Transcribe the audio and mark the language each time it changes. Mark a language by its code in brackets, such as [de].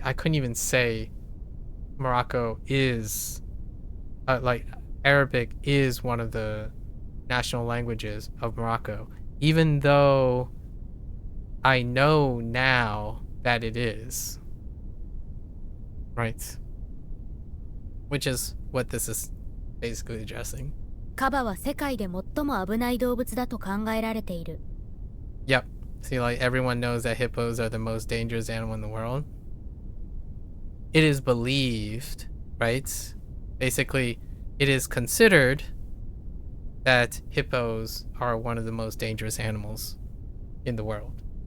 [en] I couldn't even say Morocco is like Arabic is one of the national languages of Morocco, even though I know now that it is, right? Which is what this is basically addressing. [ja] カバは世界で最も危ない動物だと考えられている。 [en] Yep. See, like everyone knows that hippos are the most dangerous animal in the world. It is believed, right? Basically, it is considered that hippos are one of the most dangerous animals in the world.